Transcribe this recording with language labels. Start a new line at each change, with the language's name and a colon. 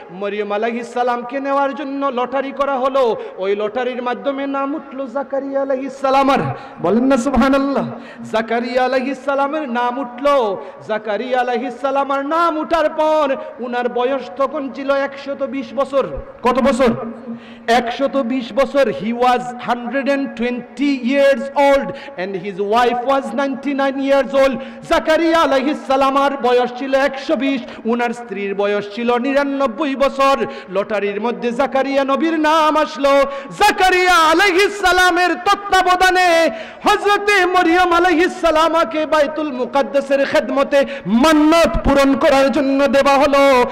Bangla: মরিয়ম আলাইহিস সালামকে নেওয়ার জন্য লটারি করা হলো। ওই লটারির মাধ্যমে নাম উঠলো জাকারিয়া আলাইহিস সালামের। বলেন না সুবহানাল্লাহ। জাকারিয়া আলাইহিস সালামের নাম উঠলো। জাকারিয়া আলাইহিস সালামের নাম উঠার পর উনার বয়স তখন ছিল 120 বছর। কত বছর? 120 বছর।
English: He was 120 years old and his wife was 99 years old.
Bangla: Zakaria আলাইহিস সালামের বয়স ছিল 120, উনার স্ত্রীর বয়স ছিল 99 বছর। লটারির মধ্যে জাকারিয়া নবীর নাম আসলো। জাকারিয়া আলাইহিস সালামের তত্ত্বাবধানে হযরতে মরিয়ম আলাইহিস সালামকে বাইতুল মুকাদ্দাসের খেদমতে মান্নাত পূরণ করার জন্য দেওয়া হলো।